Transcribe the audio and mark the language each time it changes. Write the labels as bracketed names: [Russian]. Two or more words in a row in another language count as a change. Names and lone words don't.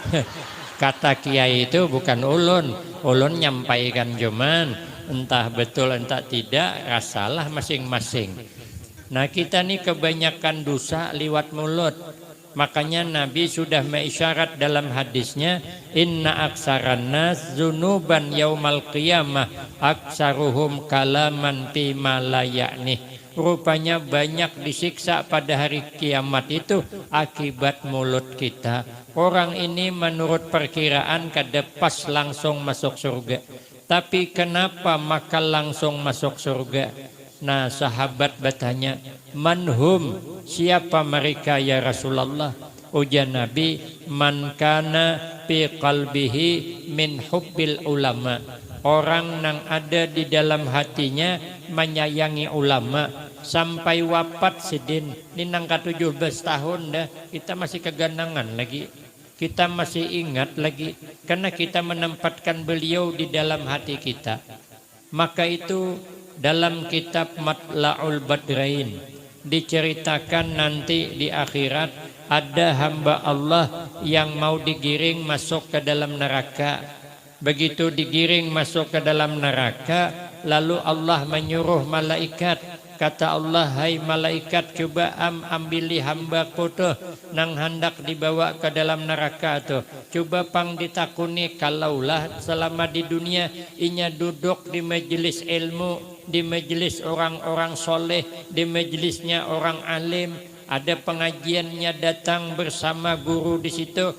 [Banjar] Kata Kiai itu bukan ulun nyampaikan cuman entah betul entah tidak, rasalah masing-masing. Nah kita nih kebanyakan dosa liwat mulut. [Indonesian] Makanya Nabi sudah mengisyarat dalam hadisnya, [Arabic] إن أكثر الناس ذنوبا يوم القيامة أكثرهم كلاما فيما لا يعني. [Indonesian] Rupanya banyak disiksa pada hari kiamat itu akibat mulut kita. [Banjar] Orang ini menurut perkiraan kada pas langsung masuk surga. [Indonesian] Tapi kenapa maka langsung masuk surga? Nah sahabat bertanya, manhum, siapa mereka ya Rasulullah? [Banjar] Ujar Nabi, [Arabic] من كان في قلبه من حب العلماء. [Indonesian] Orang yang ada di dalam hatinya menyayangi ulama. [Banjar] Sampai wafat sidin, ini nangka 17 tahun dah, kita masih keganangan lagi. [Indonesian] Kita masih ingat lagi, karena kita menempatkan beliau di dalam hati kita. Maka itu dalam kitab Matla'ul Badrain diceritakan nanti di akhirat ada hamba Allah yang mau digiring masuk ke dalam neraka. Begitu digiring masuk ke dalam neraka, lalu Allah menyuruh malaikat. Kata Allah, [Banjar] hai malaikat, coba ambili hambaku tuh nang hendak dibawa ke dalam neraka tuh. Coba pang ditakuni, kalaulah selama di dunia inya duduk di majelis ilmu, di majelis orang-orang soleh, di majelisnya orang alim, ada pengajiannya datang bersama guru di situ.